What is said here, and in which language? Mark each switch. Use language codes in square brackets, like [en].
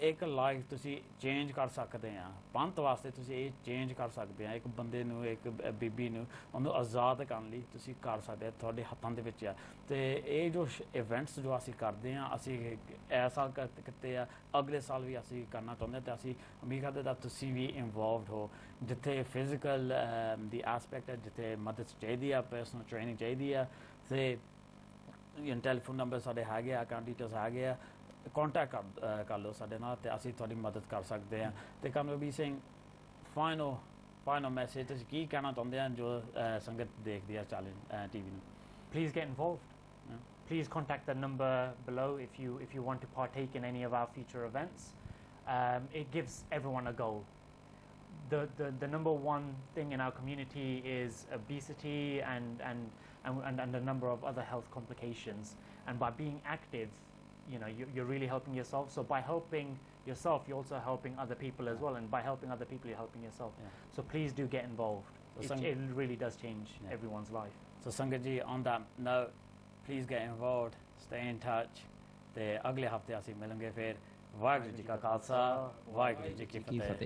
[pa] ਇੱਕ ਲਾਈਫ ਤੁਸੀਂ ਚੇਂਜ ਕਰ ਸਕਦੇ ਆ ਪੰਥ ਵਾਸਤੇ ਤੁਸੀਂ ਇਹ ਚੇਂਜ ਕਰ ਸਕਦੇ ਆ ਇੱਕ ਬੰਦੇ ਨੂੰ ਇੱਕ ਬੀਬੀ ਨੂੰ ਉਹਨੂੰ ਆਜ਼ਾਦ ਕਰਨ ਲਈ ਤੁਸੀਂ ਕਰ ਸਕਦੇ ਆ ਤੁਹਾਡੇ ਹੱਥਾਂ ਦੇ ਵਿੱਚ ਆ ਤੇ ਇਹ ਜੋ ਇਵੈਂਟਸ ਜੋ ਅਸੀਂ ਕਰਦੇ ਆ ਅਸੀਂ ਇਸ ਸਾਲ ਕੀਤੇ ਆ ਅਗਲੇ ਸਾਲ ਵੀ ਅਸੀਂ ਕਰਨਾ ਚਾਹੁੰਦੇ ਤੇ ਅਸੀਂ ਉਮੀਦ ਕਰਦੇ that ਤੁਸੀਂ ਵੀ ਇਨਵੋਲਵਡ ਹੋ ਜਿੱਥੇ ਫਿਜ਼ੀਕਲ ਦੀ ਐਸਪੈਕਟ ਹੈ ਜਿੱਥੇ ਮਦਦ ਚਾਹੀਦੀ ਆ ਪਰਸਨਲ ਟ੍ਰੇਨਿੰਗ ਚਾਹੀਦੀ ਆ ਤੇ ਟੈਲੀਫੋਨ ਨੰਬਰ ਸਾਡੇ ਹੈਗੇ ਆ ਅਕਾਊਂਟ ਡਿਟੇਲਸ ਹੈਗੇ ਆ contact ਕਰ ਲਓ ਸਾਡੇ ਨਾਲ ਤੇ ਅਸੀਂ ਤੁਹਾਡੀ ਮਦਦ ਕਰ ਸਕਦੇ ਹਾਂ ਤੇ ਕਮਲਬੀਰ ਸਿੰਘ final message ਤੁਸੀਂ ਕੀ ਕਹਿਣਾ ਚਾਹੁੰਦੇ ਆ ਜੋ ਸੰਗਤ ਦੇਖਦੀ ਆ ਟੀਵੀ ਨੂੰ [en] Please get involved. Please contact the number below if you want to partake in any of our future events. It gives everyone a goal. The number one thing in our community is obesity and a number of other health complications, and by being active you're really helping yourself. So by helping yourself you're also helping other people as well, and by helping other people you're helping yourself. So please do get involved. It really does change everyone's life. So Sangat ji, on that note, please get involved, stay in touch [pa] ਤੇ ਅਗਲੇ ਹਫਤੇ ਅਸੀਂ ਮਿਲਾਂਗੇ ਫਿਰ ਵਾਹਿਗੁਰੂ ਜੀ ਕਾ ਖਾਲਸਾ ਵਾਹਿਗੁਰੂ ਜੀ ਕੀ ਫਤਿਹ